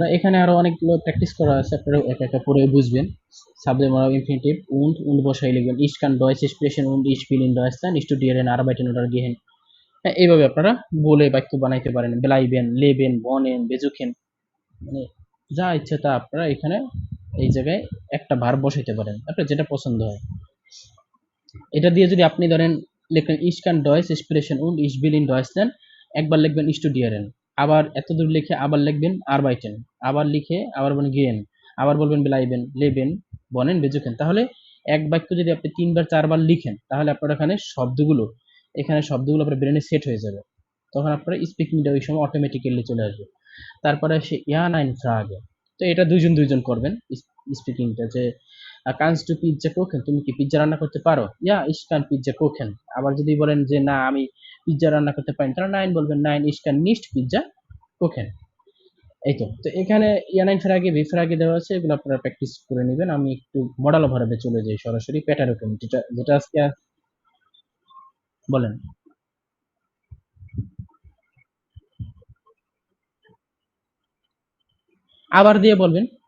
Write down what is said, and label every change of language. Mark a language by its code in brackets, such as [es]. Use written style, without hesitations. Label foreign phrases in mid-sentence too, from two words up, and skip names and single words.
[bn] এখানে আরো অনেকগুলো প্র্যাকটিস করা আছে, আপনারা একা একা পড়ে বুঝবেন। [en] subject modal infinitive [bn] und বসাই লিখবেন। [de] Ich kann Deutsch sprechen und ich will in Deutschland studieren, arbeiten oder gehen। [bn] হ্যাঁ, এইভাবে আপনারা বলে বাক্য বানাইতে পারেন। [de] bleiben, leben, wohnen, besuchen, [bn] মানে যা ইচ্ছে তা আপনারা এখানে এই জায়গায় একটা ভার্ব বসাইতে পারেন, আপনার যেটা পছন্দ হয়। এটা দিয়ে যদি আপনি ধরেন লিখলেন [de] ich kann Deutsch sprechen und ich will in Deutschland, [bn] একবার লিখবেন studieren, আবার এতদূর লিখে আবার লিখবেন arbeiten, আবার লিখে আবার বলবেন gehen, আবার বলবেন [de] bleiben, leben, wohnen, besuchen। [bn] তাহলে এক বাক্য যদি আপনি 3 বার 4 বার লিখেন তাহলে আপনার শব্দগুলো আপনার ব্রেনে সেট হয়ে যাবে। তখন আপনার স্পিকিংটা ওই সময় অটোমেটিক্যালি চলে আসবে। তারপরে আসে [de] ja nein Frage। [bn] তো এটা দুইজন করবেন স্পিকিংটা, যে [de] kannst du Pizza kochen, [bn] তুমি কি পিজ্জা রান্না করতে পারো? [de] ja ich kann Pizza kochen. [bn] আবার যদি বলেন যে না আমি পিজ্জা রান্না করতে পারি না, তাহলে নাইন বলবেন, [de] nein ich kann nicht Pizza kochen. [bn] এই তো। তো এখানে [de] ja nein Frage W-Frage [bn] দেওয়া আছে, এগুলো আপনারা প্র্যাকটিস করে নেবেন। আমি একটু [en] modal verb [bn] চলে যাই সরাসরি প্যাটারোকেন, যেটা যেটা আজকে বলেন। আবার দিয়ে বলবেন।